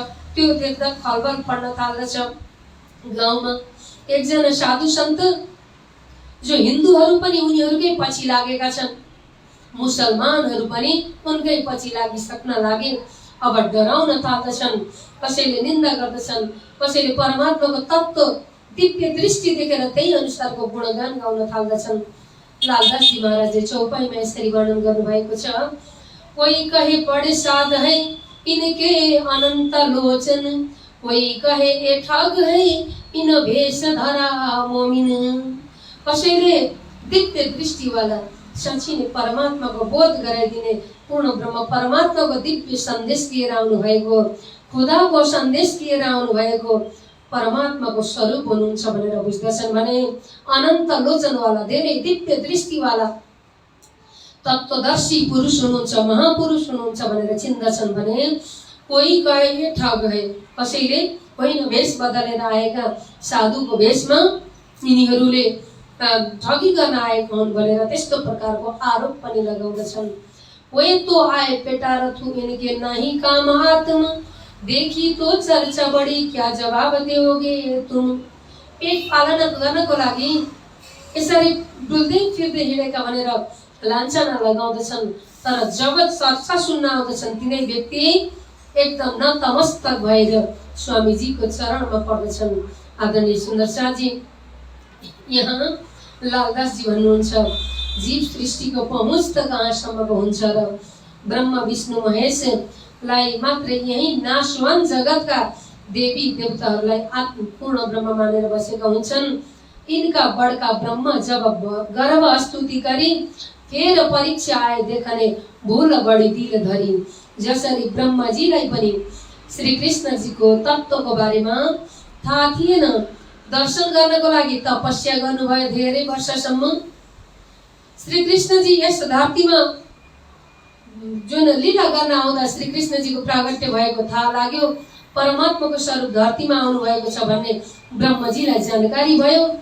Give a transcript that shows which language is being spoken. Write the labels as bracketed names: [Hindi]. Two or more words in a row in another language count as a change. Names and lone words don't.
[Nepali] त्यो देख्दा खलबल पर्न थाल्दछ। गाउँमा एकजना साधु सन्त जो हिन्दूहरू पनि उनीहरूकै पछि लागेका छन्, मुसलमानहरू पनि उनकै पछि लागिसक्न लागे। अब डराउन थाल्दछन्, कसैले निन्दा गर्दछन्, कसैले परमात्माको तत्त्व दिव्य दृष्टि देखेर त्यही अनुसारको गुणगान गाउन थाल्दछन्। लालदासजी महाराजले चौपाईमा यसरी वर्णन गर्नुभएको छ, [Hindi] कोही कहे बडे साध है इनके अनंत लोचन, कोही कहे ए ठग है इन भेष धरा मोमिन। [Nepali] कसैले दिव्य दृष्टिवाला साँच्ची नै परमात्माको बोध गराइदिने पूर्ण ब्रह्म परमात्माको दिव्य सन्देश लिएर आउनु भएको, खुदाको सन्देश लिएर आउनु भएको परमात्माको स्वरूप हुनुहुन्छ भनेर बुझ्दछन् भने अनन्त लोचनवाला धेरै दिव्य दृष्टिवाला तत्त्वदर्शी पुरुष हुनुहुन्छ, महापुरुष हुनुहुन्छ भनेर चिन्दछन् भने [Hindi] कोही कहे ठग है, [Nepali] कसैले होइन भेष बदलेर आएका साधुको भेषमा यिनीहरूले ठगी गर्न आएका हुन् भनेर त्यस्तो प्रकारको आरोप पनि लगाउँदछन्। [Hindi] कोही तो आए पेटार थू इनके नहीं काम आत्मा, देखी तो चर्चा बढी क्या जवाब दियोगे तुम। [Nepali] पेट पालन गर्नको लागि यसरी डुल्दै फिर्दै हिँडेका भनेर लान्छना लगाउँदछन्, तर जब चर्चा सुन्न आउँदछन् तिनै व्यक्ति एकदम नतमस्तक भएर स्वामीजीको चरणमा पर्दछन्। आदरणीय सुन्दर शाहजी, यहाँ लालदासजी भन्नुहुन्छ जीव सृष्टिको पहुँच त कहाँसम्मको हुन्छ र ब्रह्म विष्णु महेशलाई मात्र यही नाशवान जगतका देवी देवताहरूलाई आत्मपूर्ण ब्रह्म मानेर बसेका हुन्छन्। [Hindi] इनका बड़का ब्रह्म जब गर्भ स्तुति गरी फेर परीक्षा आए देखने भूल बढी दिल धरी। [Nepali] जसरी ब्रह्मजीलाई पनि श्री कृष्णजीको तत्त्वको बारेमा थाहा थिएन, दर्शन गर्नको लागि तपस्या गर्नुभयो धेरै वर्षसम्म। श्री कृष्णजी यस धरतीमा जुन लीला गर्न आउँदा श्री कृष्णजीको प्रागट्य भएको थाहा लाग्यो, परमात्माको स्वरूप धरतीमा आउनु भएको छ भन्ने ब्रह्मजीलाई जानकारी भयो।